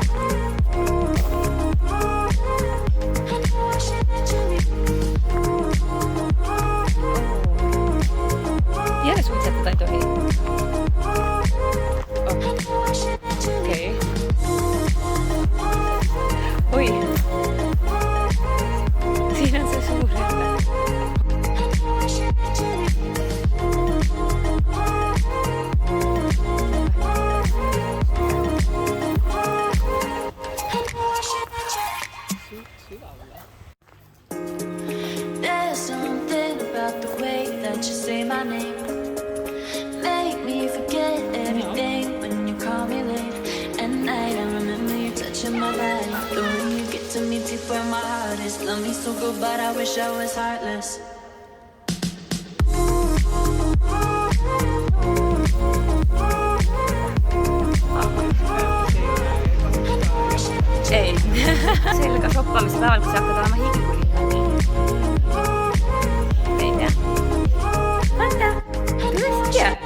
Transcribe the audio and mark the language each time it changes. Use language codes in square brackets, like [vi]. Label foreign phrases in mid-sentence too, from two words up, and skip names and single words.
[et] Jälle suitsetada ei tohi. Okei. Oi, siin on see suur jälle. [en] There's something about the way that you say my name. Make me forget everything when you call me late. At night I remember you touching my body. The way you get to me deep where my heart is. Love me so good but I wish I was heartless. [et] Ei. Selga shoppamise päeval, kui sa hakkad olema higikuli. Ei tea. Vaata, tõesti.